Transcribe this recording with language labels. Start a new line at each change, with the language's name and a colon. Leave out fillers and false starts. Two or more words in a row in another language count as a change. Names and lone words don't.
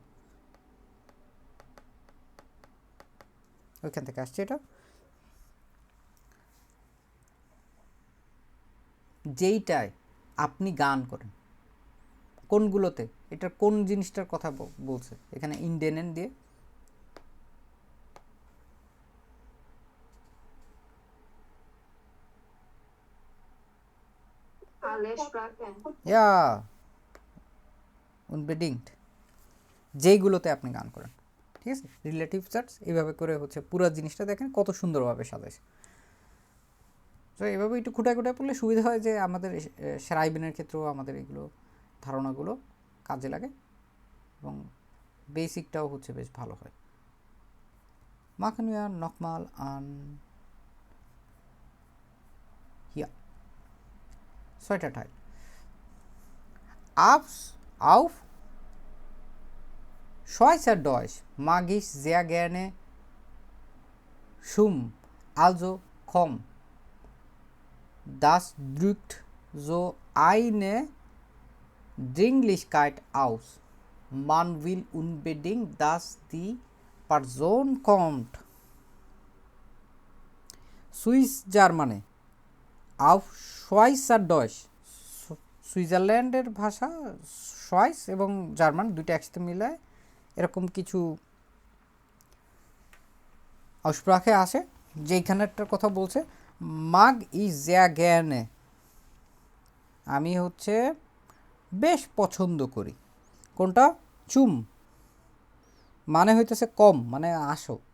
Bangla: ওইখান থেকে আসছে এটা যেইটায় আপনি গান করেন কোনগুলোতে এটা কোন জিনিসটার কথা বলছে এখানে ইনডেনেন দিয়ে
German: ja unbedingt
Bangla: যেইগুলোতে আপনি গান করেন ঠিক আছে রিলেটিভ জার্স এইভাবে করে হচ্ছে পুরো জিনিসটা দেখেন কত সুন্দরভাবে সাজাইছে তো এইভাবে একটু খুঁটা খুঁটা পড়লে সুবিধা হয় যে আমাদের শ্রাইবেনের ক্ষেত্রেও আমাদের এগুলো ধারণাগুলো কাজে লাগে এবং বেসিকটাও হচ্ছে বেশ ভালো হয়
German: machen wir nochmal an hier zweiter Teil auf Schweizerdeutsch mag ich sehr gerne Schum also komm das drückt so eine Dringlichkeit aus. Man will unbedingt, dass die Person kommt.
English: Swiss Germany
German: auf Schweizerdeutsch
Bangla: সুইজারল্যান্ডের ভাষা সুইস এবং জার্মান দুইটা একসাথে মিলায় এরকম কিছু অস্প্রাখে আসে যেইখানেরটার কথা বলছে
German: mag ich sehr gerne
Bangla: আমি হচ্ছে বেশ পছন্দ করি কোনটা চুম মানে হইতেছে কম মানে আসো